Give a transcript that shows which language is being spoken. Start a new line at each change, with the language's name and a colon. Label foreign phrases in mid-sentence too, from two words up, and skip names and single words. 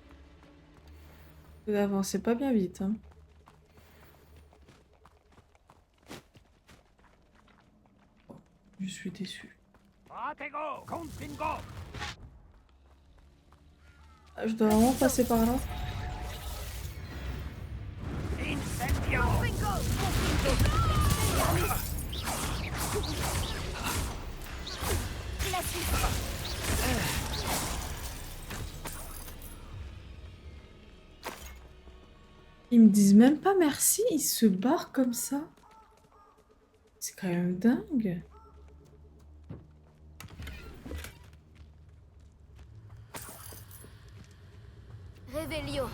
French: Vous avancez pas bien vite, hein. Je suis déçue. Protego! Confringo! Ah, je dois vraiment passer par là. Incendio! Confringo, Expelliarmus. Glacis. Ils me disent même pas merci, ils se barrent comme ça. C'est quand même dingue. Revelio.